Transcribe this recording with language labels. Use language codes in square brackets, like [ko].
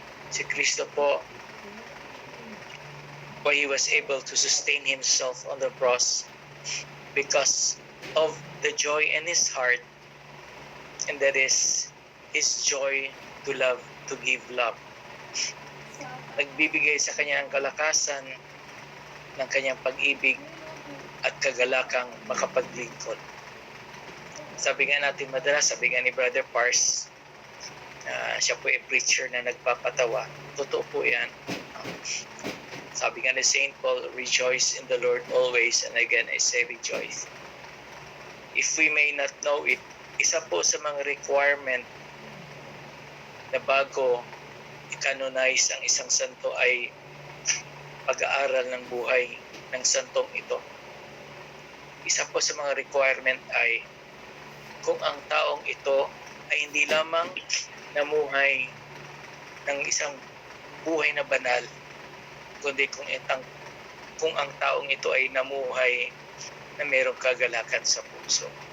[tl] Si Kristo po, [en] why he was able to sustain himself on the cross because of the joy in his heart, and that is his joy to love, to give love. [tl] Nagbibigay sa kanya ang kalakasan ng kanyang pag-ibig at kagalakang makapaglingkod. Sabi nga natin madalas, sabi nga ni Brother Pars, siya po ay preacher na nagpapatawa. Totoo po yan. Sabi nga ni St. [en] Paul, rejoice in the Lord always, and again I say rejoice. If we may not know it, [tl] isa po sa mga requirement na bago i-canonize ang isang santo ay pag-aaral ng buhay ng santong ito. Isa po sa mga requirement ay kung ang taong ito ay hindi lamang namuhay ng isang buhay na banal, kundi kung ang taong ito ay namuhay na mayroong kagalakan sa puso.